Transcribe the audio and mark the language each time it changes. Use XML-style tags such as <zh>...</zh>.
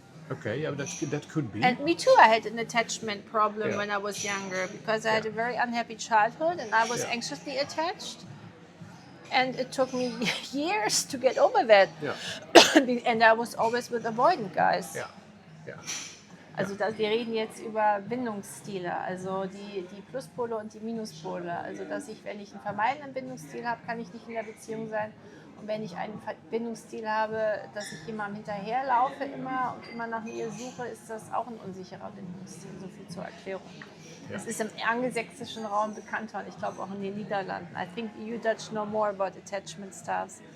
<en>okay, yeah, that could be. And me too, I had an attachment problem Yeah. when I was younger because I had Yeah. a very unhappy childhood and I was Yeah. anxiously attached. And it took me years to get over that. Yeah, And I was always with avoidant guys. yeah, yeah.</en> <de>Also wir reden jetzt über Bindungsstile, also die Pluspole und die Minuspole. Also dass ich, wenn ich einen vermeidenden Bindungsstil habe, kann ich nicht in der Beziehung sein. Und wenn ich einen Bindungsstil habe, dass ich jemandem hinterherlaufe immer und immer nach Nähe suche, ist das auch ein unsicherer Bindungsstil. So viel zur Erklärung. Das ist im angelsächsischen Raum bekannter und ich glaube auch in den Niederlanden.</de> <en>I think you Dutch know more about attachment styles.</en>